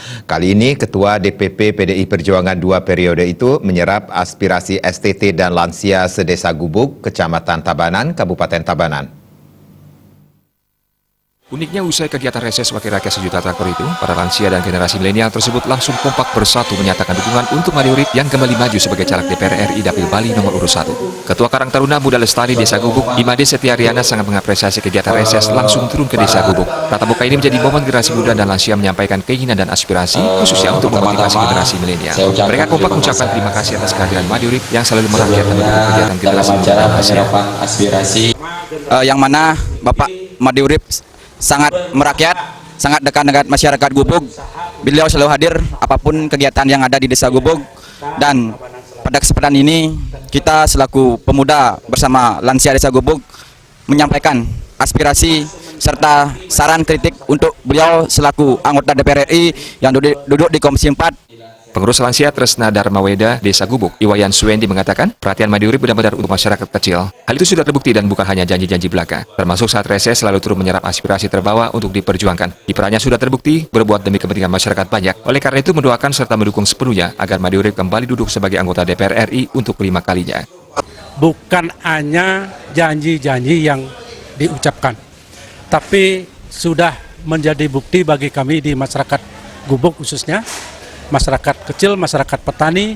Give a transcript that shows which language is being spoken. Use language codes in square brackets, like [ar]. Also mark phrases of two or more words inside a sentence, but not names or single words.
[id] Kali ini Ketua DPP PDI Perjuangan 2 periode itu menyerap aspirasi STT dan lansia sedesa Gubuk, Kecamatan Tabanan, Kabupaten Tabanan. Uniknya usai kegiatan reses Wakil Rakyat Sejuta Traktor itu, para lansia dan generasi milenial tersebut langsung kompak bersatu menyatakan dukungan untuk Made Urip yang kembali maju sebagai caleg DPR RI Dapil Bali nomor urut 1. Ketua Karang Taruna Muda Lestari Desa Gubuk, Imade Setiariana sangat mengapresiasi kegiatan reses langsung turun ke Desa Gubuk. Tatap muka ini menjadi momen generasi muda dan lansia menyampaikan keinginan dan aspirasi, khususnya untuk memotivasi generasi milenial. Mereka kompak mengucapkan terima kasih atas kehadiran Made Urip yang selalu merakyat dan mendukung kegiatan generasi muda dan lansia. Yang mana Bapak Made Urip sangat merakyat, sangat dekat masyarakat Gubuk. Beliau selalu hadir apapun kegiatan yang ada di Desa Gubuk. Dan pada kesempatan ini kita selaku pemuda bersama lansia Desa Gubuk menyampaikan aspirasi serta saran kritik untuk beliau selaku anggota DPR RI yang duduk di Komisi 4. Pengurus lansia Tresna Dharmaweda Desa Gubuk, Iwayan Suwendi mengatakan perhatian Made Urip benar-benar untuk masyarakat kecil. Hal itu sudah terbukti dan bukan hanya janji-janji belaka. Termasuk saat reses selalu turun menyerap aspirasi terbawa untuk diperjuangkan. Kiprahnya sudah terbukti berbuat demi kepentingan masyarakat banyak. Oleh karena itu mendoakan serta mendukung sepenuhnya agar Made Urip kembali duduk sebagai anggota DPR RI untuk kelima kalinya. Bukan hanya janji-janji yang diucapkan, tapi sudah menjadi bukti bagi kami di masyarakat Gubuk khususnya, masyarakat kecil, masyarakat petani.